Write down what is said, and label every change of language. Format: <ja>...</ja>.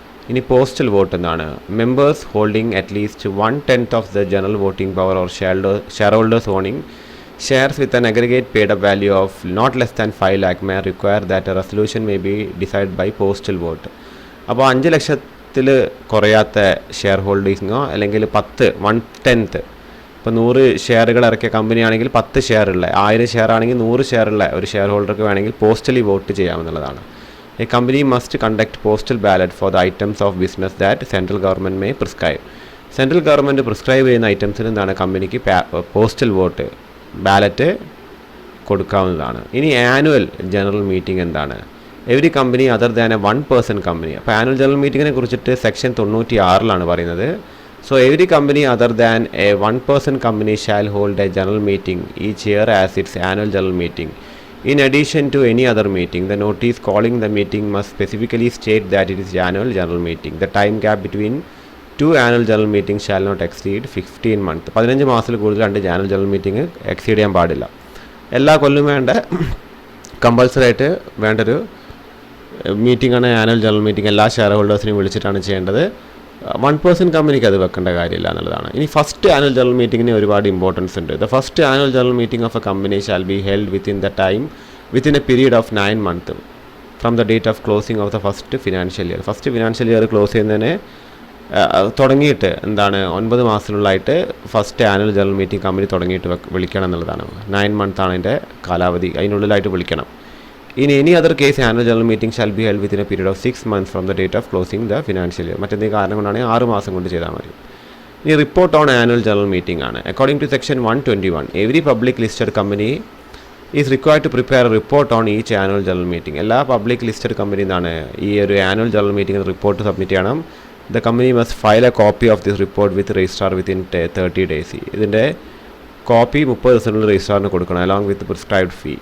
<en>ഇനി postal vote members holding at least 1/10 of the general voting power or shareholders owning shares with an aggregate paid up value of not less than 5 lakh may require that a resolution may be decide by postal vote.</en> <ml>അപ്പോൾ 5 ലക്ഷത്തിൽ കുറയാത്ത share ഹോൾഡിങ്ങോ അല്ലെങ്കിൽ 1/10, ഇപ്പോൾ 100 ഷെയറുകൾ ഇറക്കിയ കമ്പനിയാണെങ്കിൽ 10 ഷെയറുള്ള, 1000 share ആണെങ്കിൽ 100 ഷെയറുള്ള ഒരു share ഹോൾഡർക്ക് വേണമെങ്കിൽ പോസ്റ്റലി vote ചെയ്യാമെന്നുള്ളതാണ്.</ml> <en>A company must conduct postal ballot for the items of business that central government may prescribe.</en> <ml>Central government prescribe ചെയ്യുന്ന ഐറ്റംസിന് കമ്പനിക്ക് പോസ്റ്റൽ വോട്ട് ബാലറ്റ് കൊടുക്കാവുന്നതാണ്.</ml> <en>ഇനി annual general meeting every company other than a 1 person company.</en> <ml>അപ്പോൾ annual general മീറ്റിങ്ങിനെ കുറിച്ചിട്ട് section 96 പറയുന്നത്.</ml> <en>So every company other than a 1 person company shall hold a general meeting each year as its annual general meeting. In addition to any other meeting, the notice calling the meeting must specifically state that it is annual general meeting. The time gap between 2 annual general meetings shall not exceed 15 months.</en> <ml>15 മാസത്തിൽ കൂടുതൽ 2 annual general meeting exceed ചെയ്യാൻ പാടില്ല. എല്ലാ കൊല്ലവും compulsory ആയിട്ട് വേണ്ടൊരു മീറ്റിംഗാണ് annual general meeting. എല്ലാ share ഹോൾഡേഴ്സിനെയും വിളിച്ചിട്ടാണ് ചെയ്യേണ്ടത്. 1 person കമ്പനിക്ക് അത് വെക്കേണ്ട കാര്യമില്ല എന്നുള്ളതാണ്. ഇനി ഫസ്റ്റ് ആനുവൽ ജനറൽ മീറ്റിങ്ങിന് ഒരുപാട് ഇമ്പോർട്ടൻസ് ഉണ്ട്.</ml> <en>The first annual general meeting of a company shall be held within a period of 9 months from the date of closing of the first financial year.</en> <ml>First financial year close ചെയ്യുന്നതിന് തുടങ്ങിയിട്ട് 9 മാസത്തിനുള്ളായിട്ട് first annual general meeting company തുടങ്ങിയിട്ട് വിളിക്കണം എന്നുള്ളതാണ്. 9 months അതിൻ്റെ കാലാവധി, അതിനുള്ളിലായിട്ട് വിളിക്കണം.</ml> <en>In any other case, annual general meeting shall be held within a period of 6 months from the date of closing the financial year.</en> <ml>മറ്റെന്തെങ്കിലും കാരണം കൊണ്ടാണെങ്കിൽ 6 മാസം കൊണ്ട് ചെയ്താൽ മതി.</ml> <en>ഇനി report on annual general meeting According to section 121, every public listed company is required to prepare a report on each annual general meeting.</en> <ml>എല്ലാ public listed കമ്പനിയിൽ നിന്നാണ് ഈ ഒരു annual general meeting report submit ചെയ്യണം.</ml> <en>The company must file a copy of this report with registrar within 30 days.</en> <ml>ഇതിൻ്റെ copy 30 ദിവസത്തിനുള്ളിൽ രജിസ്ട്രാറിന് കൊടുക്കണം</ml> <en>Along with prescribed fee.</en>